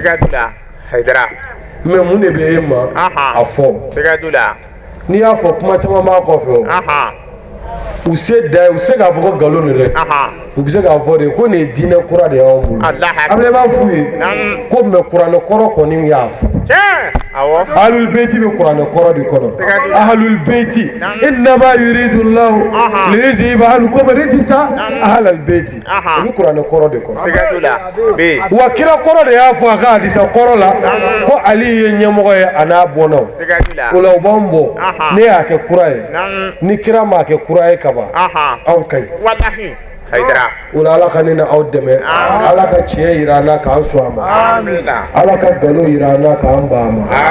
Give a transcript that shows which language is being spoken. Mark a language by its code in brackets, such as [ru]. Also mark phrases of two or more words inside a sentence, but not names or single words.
[bm] mais mun de bɛ e ma a fɔ n'i y'a fɔ kuma caman b'a kɔfɛ u se da u se k'a fɔ ko nkalon de dɛ u bɛ se k'a fɔ de ko nin ye diinɛ kura de y'anw bolo a bɛ b'a f'u ye ko mais kuranɛ kɔrɔ kɔni y'a fɔ [ar] أهل البيت [bm] bɛ kuranɛ kɔrɔ de kɔnɔ [ar] أهل البيت إنما يريد الله ليذهب عنكم الرجس أهل البيت [bm] u bɛ kuranɛ kɔrɔ de kɔnɔ wa kira kɔrɔ de y'a fɔ a ka hadisa kɔrɔ la ko Ali ye ɲɛmɔgɔ ye a n'a bɔnnaw o la u b'an bɔ ne y'a kɛ kura ye ni kira m'a kɛ kura ye ka ban anw ka ɲi o la ala ka ne na aw dɛmɛ ala ka tiɲɛ yira an na k'an sɔn a ma ala ka nkalon yira an na k'an ban a ma